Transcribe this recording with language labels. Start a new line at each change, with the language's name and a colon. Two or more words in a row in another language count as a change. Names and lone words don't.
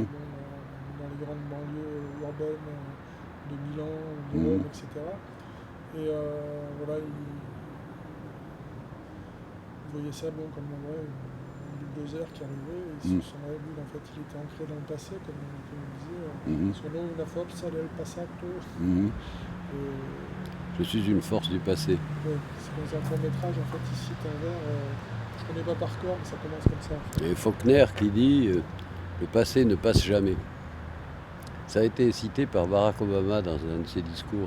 French: dans les grandes banlieues urbaines de Milan, de Mhm. Rome, etc. Et voilà, il voyait ça bon, comme un bulldozer qui arrivait, et Mhm. son rêve, en fait, il était ancré dans le passé, comme on disait. Mhm.
Italian: Solo una forza del passato. Mhm.
French: Et, Je suis une force du passé. ouais, c'est dans un court métrage, en fait, il cite un vers, je ne connais pas par cœur, mais ça commence comme ça. En fait. Et Faulkner qui dit le passé ne passe jamais. Ça a été cité par Barack Obama dans un de ses discours.